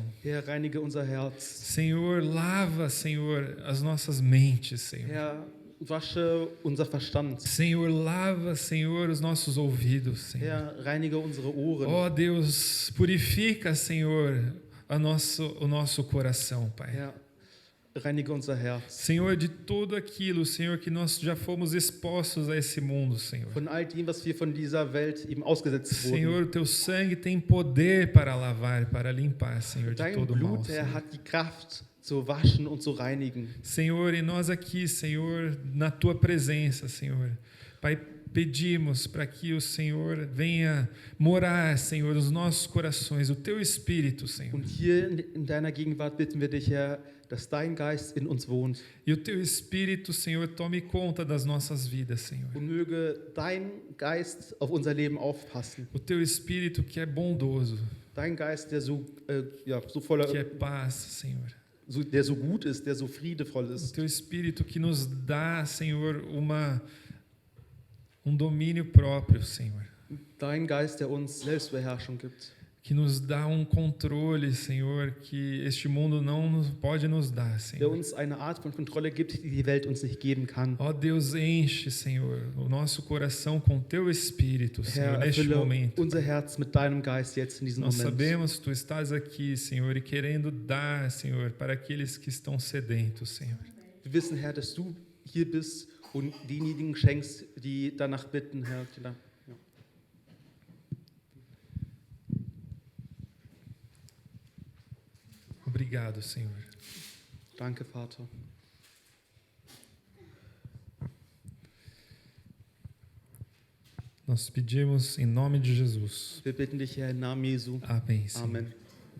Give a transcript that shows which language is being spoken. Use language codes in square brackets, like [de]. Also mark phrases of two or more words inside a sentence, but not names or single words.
[de] Herr, reinige unser Herz. [pt] Senhor, lava, Senhor, as nossas mentes, Senhor. [de] Herr, wasche unser Verstand. [pt] Senhor, lava, Senhor, os nossos ouvidos, Senhor. [de] Herr, reinige unsere Ohren. [pt] Ó Deus, purifica, Senhor, o nosso coração, Pai. [de] Herr, reinige unser Herz. [pt] Senhor, de tudo aquilo, Senhor, que nós já fomos expostos a esse mundo, Senhor. [de] Von all dem, was wir von dieser Welt eben ausgesetzt wurden. [pt] Senhor, o Teu sangue tem poder para lavar, para limpar, Senhor, de [de] Dein [pt] todo mal. [de] Blut, Herr, [pt] Senhor. [de] hat die Kraft zu waschen und zu reinigen. [pt] Senhor, e nós aqui, Senhor, na Tua presença, Senhor, Pai, pedimos para que o Senhor venha morar, Senhor, nos nossos corações, o Teu Espírito, Senhor. [de] Und hier in deiner Gegenwart bitten wir dich, Herr, dass dein Geist in uns wohnt. [pt] E o Teu Espírito, Senhor, tome conta das nossas vidas, Senhor. [de] Und möge dein Geist auf unser Leben aufpassen. [pt] O Teu Espírito que é bondoso, [de] Dein Geist, der so [pt] que [de] voller, [pt] é paz, Senhor. [de] der so gut ist, der so friedevoll [pt] O [de] ist. [pt] Teu Espírito que nos dá, Senhor, domínio próprio, Senhor. [de] Dein Geist, der uns Selbstbeherrschung gibt. [pt] Que nos dá controle, Senhor, que este mundo não pode nos dar, [de] Der [pt] Senhor. [de] uns eine Art von Kontrolle gibt, die die Welt uns nicht geben kann. [pt] Ó Deus, enche, Senhor, o nosso coração com Teu Espírito, Senhor, [de] Herr, [pt] neste [de] erfülle [pt] momento. [de] unser Herz mit deinem Geist jetzt in diesem [pt] Nós [de] Moment. [pt] sabemos que Tu estás aqui, Senhor, e querendo dar, Senhor, para aqueles que estão sedentos, Senhor. [de] Wir wissen, Herr, dass du hier bist und denjenigen schenkst, die danach bitten, Herr. Ja. [pt] Obrigado, Senhor. [de] Danke, Vater. [pt] Nós pedimos em nome de Jesus. [de] Wir bitten dich, Herr, im Namen Jesu. [pt] Amém, Senhor. [de] Amen.